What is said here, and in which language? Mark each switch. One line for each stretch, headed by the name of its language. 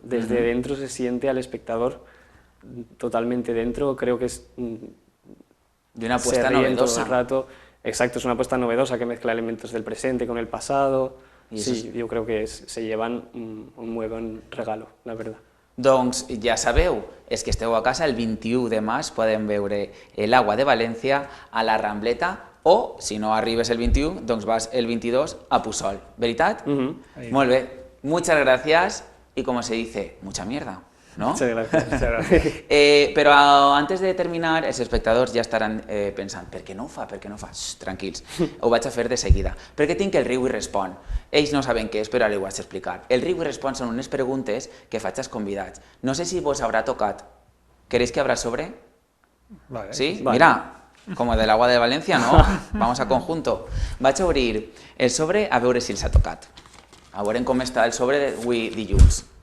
Spanish: Desde dentro se siente al espectador totalmente dentro. Creo que es de una apuesta se ríen novedosa. Todo el rato. Exacto, es una apuesta novedosa que mezcla elementos del presente con el pasado. Sí, yo creo que se llevan un muy buen regalo, la verdad.
Catalan: Doncs ja sabeu, és que esteu a casa el 21 de març, podem veure El agua de València a la Rambleta o, si no arribes el 21, doncs vas el 22 a Puçol. ¿Veritat? Molt bé.
Spanish: Muchas gracias y, como se dice, mucha mierda, ¿no? Muchas gracias. Muchas gracias.
Catalan: Però
Spanish: antes de terminar,
Catalan: els espectadors ja estaran pensant per què no ho fa? Xxt, tranquils, ho vaig a fer de seguida. Perquè tinc el riu i respon. Ells no saben què és, però ara ho vaig a explicar. El riu i respon són unes preguntes que faig als convidats.
Spanish: No sé si vos habrá tocat. ¿Queréis que abra sobre? Vale. ¿Sí? Vale. Mira, como del agua de Valencia, ¿no? Vamos a conjunto.
Catalan: Vaig a obrir el sobre a veure si els ha tocat. A veure com està el sobre d'avui dilluns.